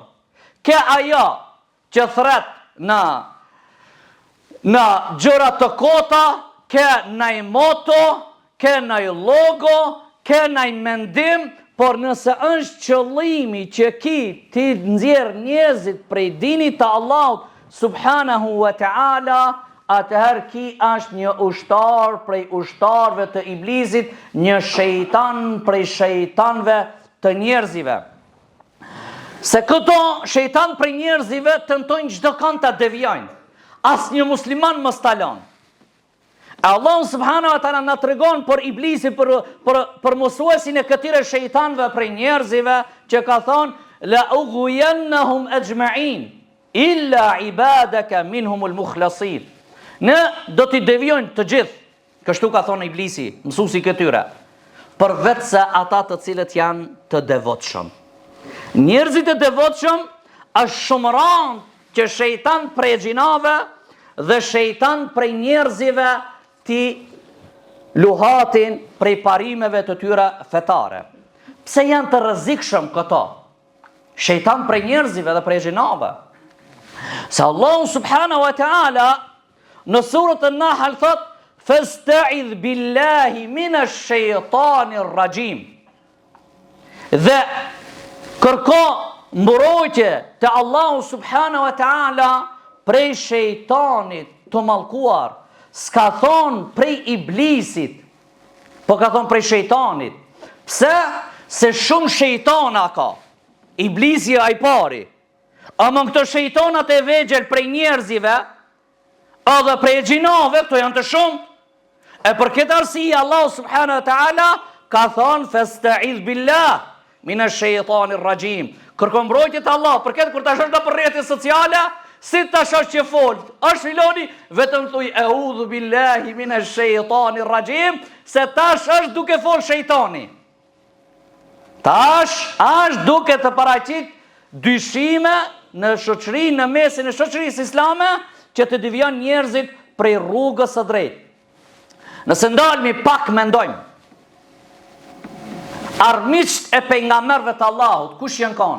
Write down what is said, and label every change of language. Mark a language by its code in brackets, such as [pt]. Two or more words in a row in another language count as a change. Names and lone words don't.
[sq] Ke ajo që thret në gjëra të kota, ke naj moto, ke naj logo, ke naj mendim, por nëse është qëllimi që ki ti nxjerr njerëzit prej dinit të Allahut [ar] سبحانه وتعالى, [sq] atëherë ki është një ushtar prej ushtarve të iblisit, një shejtan prej shejtanve të njerëzive. Se këto shejtan prej njerëzive tentojnë çdo kënd ta devijojnë. Asnjë musliman mos talon. Allah [ar] سبحانه وتعالى [sq] na tregon për iblisin, për mosuesin e këtyre shejtanëve prej njerëzive, që ka thonë: [ar] لأغوينهم أجمعين إلا عبادك منهم المخلصين. [sq] Ne do t'i devijojnë të gjithë, kështu ka thonë iblisi, mësuesi këtyre, përveç se ata të cilët janë të devotshëm. Njerëzit e devotshëm është shumë rënd që shejtan prej xhinave dhe shejtan prej njerëzive ti luhatin prej parimeve të tyre fetare. Pse janë të rrezikshëm këto? Shejtan prej njerëzive dhe prej xhinave. Se Allahu [ar] سبحانه وتعالى [sq] në surën An-Nahl thot: [ar] "فاستعذ بالله من الشيطان الرجيم." [sq] Dhe kërko mbrojtje te Allahu [ar] سبحانه وتعالى [sq] prej shejtanit të mallkuar. S'ka thon prej iblisit, po ka thon prej shejtanit. Pse? Se shumë shejtana ka. Iblisi ai pari. Ama këto shejtanat e vegjël prej njerëzive, edhe prej xhinave, këto janë të shumë. E për këtë arsye Allah [ar] سبحانه وتعالى [sq] ka thonë: [ar] "فاستعذ بالله من الشيطان الرجيم." [sq] Kërko mbrojtje te Allah. Për këtë kur tash është në rrjetet sociale, si tash është që fol, është filoni, vetëm thuj [ar] أعوذ بالله من الشيطان الرجيم, [sq] se tash është duke fol shejtani. Tash është duke të paraqit dyshime në shoqëri, në mesin e shoqërisë islame, që të devijon njerëzit prej rrugës së drejtë. Nëse ndalmi pak mendojmë, armiqt e pejgamberëve të Allahut, kush janë kanë?